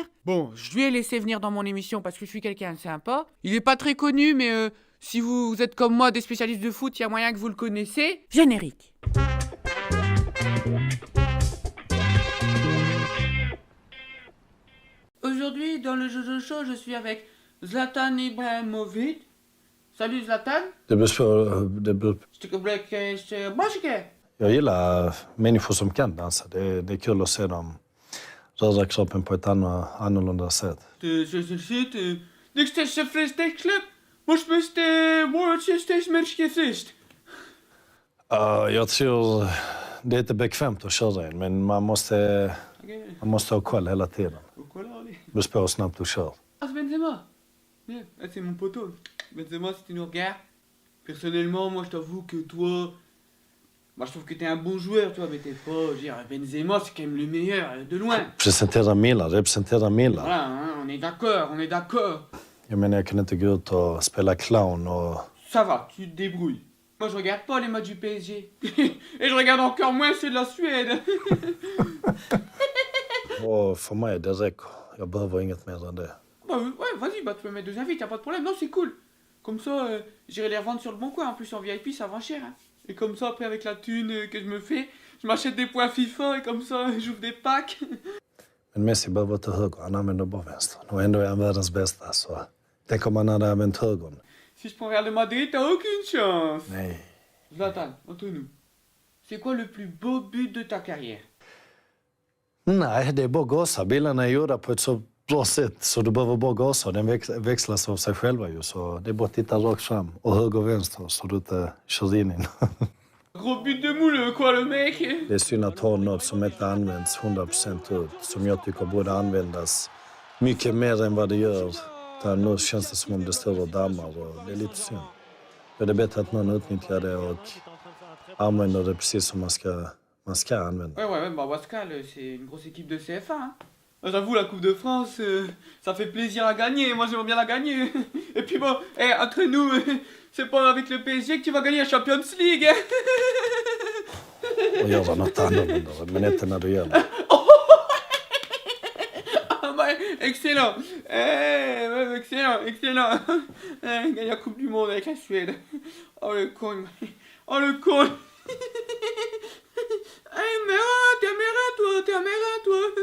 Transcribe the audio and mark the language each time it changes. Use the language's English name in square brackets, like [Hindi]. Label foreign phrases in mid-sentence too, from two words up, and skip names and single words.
[French] Bon, je lui ai laissé venir dans mon émission parce que je suis quelqu'un de sympa. Il est pas très connu, mais si vous êtes comme moi des spécialistes de foot, il y a moyen que vous le connaissez. Générique. Aujourd'hui, dans le Jojo Show, je suis avec Zlatan Ibrahimovic. Salut Zlatan. [Swedish] Jag gillar människor som kan dansa. Det är kul att se dem röra kroppen på ett annorlunda sätt. [French] Dès que j'étais chef de club, moi je suis merkefist. [Swedish] Jag tror det är inte bekvämt att köra in, men man måste ha koll hela tiden. Du spår snabbt du kör. [French] Ah, c'est Benzema. C'est mon poteau. Benzema, si tu nous regardes. Personnellement, moi je t'avoue que toi... Moi je trouve que t'es un bon joueur, toi, mais t'es pas... Je veux dire, Benzema, c'est quand même le meilleur, de loin. [Swedish] Representera Milan. [French] Voilà, hein, on est d'accord. [Swedish] Jag menar, jag kan inte gå ut och spela clown och... [French] Ça va, tu te débrouilles. Moi je regarde pas les matchs du PSG. Et je regarde encore moins ceux de la Suède. [Swedish] Och för mig, det räcker. Jag behöver inget mer än det. [French] Bah ouais, vas-y, bah tu peux mettre 2 invites, y'a pas de problème. Non, c'est cool. Comme ça, j'irai les revendre sur le bon coin. En plus, en VIP, ça vend cher. Hein. Et comme ça, après, avec la thune que je me fais, je m'achète des points FIFA et comme ça, j'ouvre des packs. [Swedish] Men Messi behöver till höger, han använder bara vänster. Och ändå är han världens bästa, så... Tänk om han hade använt högern. [French] Si je prends Real de Madrid, t'as aucune chance. [Swedish] Nej. [French] Zlatan, entre nous. C'est quoi le plus beau but de ta carrière? [Swedish] Nej, det är bara gasa. Bilarna är gjorda på ett så bra sätt så du behöver bara gasa. Den växlas av sig själva ju, så det är bara att titta rakt fram och höger och vänster så du inte kör in. [French] Gros but de moule, quoi, le mec? [Swedish] Det är synd att ha något som inte används 100% ut, som jag tycker borde användas mycket mer än vad det gör. Där nu känns det som om det står och dammar och det är lite synd. Det är bättre att någon utnyttjar det och använder det precis som man ska använda. [French] Ouais, bah Pascal, c'est une grosse équipe de CFA. Hein. J'avoue, la Coupe de France, ça fait plaisir à gagner. Moi, j'aimerais bien la gagner. Et puis bon, entre nous, c'est pas avec le PSG que tu vas gagner la Champions League. Hein. [Swedish] Och göra något annorlunda, men inte när det gäller. [French] Ah bah, excellent. Excellent. Gagner la Coupe du Monde avec la Suède. Oh le con. T'es amérin, toi.